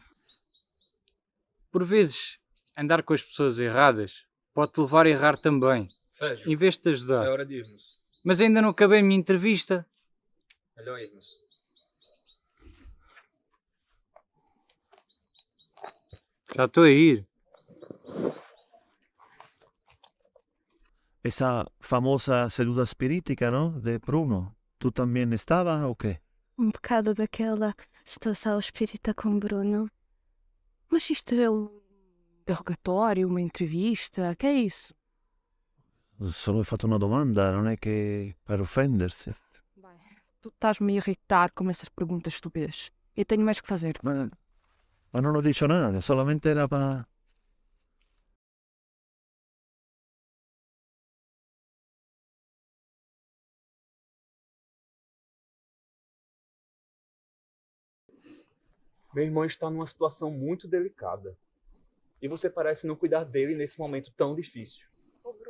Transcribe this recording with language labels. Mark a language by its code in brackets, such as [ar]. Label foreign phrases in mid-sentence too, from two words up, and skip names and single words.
[pt] Por vezes, andar com as pessoas erradas pode-te levar a errar também, Sérgio, em vez de te ajudar. hora de irmos. Mas ainda não acabei a minha entrevista. Melhor irmos. Já estou a ir. [es] Esa famosa [it] seduta spiritica, [es] ¿no? De Bruno. ¿Tú también estabas o qué? [pt] Um bocado daquela situação espírita com Bruno. Mas isto é um interrogatório, uma entrevista, que é isso? [it] Solo he fatto una domanda, non è che per offendersi. [pt] Bem, tu estás-me a irritar com essas perguntas estúpidas. Eu tenho mais que fazer. [it] Ma non ho [es] dicho nada, solamente era para... [pt] Meu irmão está numa situação muito delicada. E você parece não cuidar dele nesse momento tão difícil.